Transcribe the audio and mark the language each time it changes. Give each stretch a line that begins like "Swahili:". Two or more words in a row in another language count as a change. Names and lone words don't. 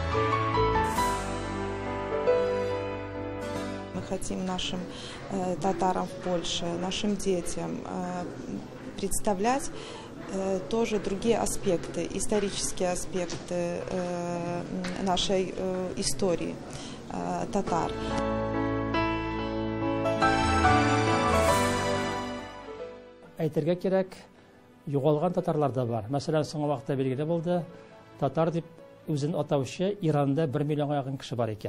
Russian: Мы хотим нашим татарам в Польше, нашим детям представлять тоже другие аспекты, исторические аспекты нашей истории татар.
Tatar: Әйтергә кирәк, югалган татарлар да бар. Мәсәлән, соңгы вакытта билгеле булды, татар дип үзен атаучы Иранда 1 миллионга якын кеше бар икән.